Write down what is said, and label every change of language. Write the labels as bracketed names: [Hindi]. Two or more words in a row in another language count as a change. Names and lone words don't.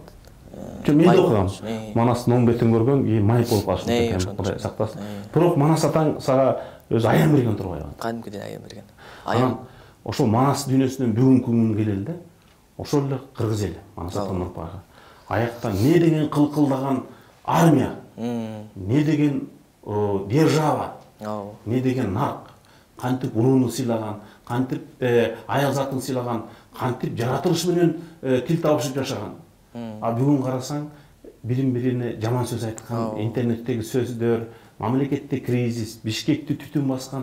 [Kyrgyz] Мен да окугам. Манастын оң бетин көргөн, кийин майып болуп калышы керек. Кудай сактасын. Бирок Манас атаң сага өзү аян берген турбайбы? Кадимкиден аян берген. Анан ошол Манас дүйнөсүнөн бүгүнкү күнгө келели да. Ошол эле кыргыз эли, Манас атанын урпагы. Аякта не деген кылкылдаган армия, не деген держава, не деген нарк, кантип урууну сыйлаган, кантип аял затын сыйлаган, кантип жаратылыш менен тил табышып жашаган. Бүгүн карасаң, бирин-бирине жаман сөз айткан, интернеттеги сөздөр, мамлекетте кризис, Бишкекти түтүн баскан.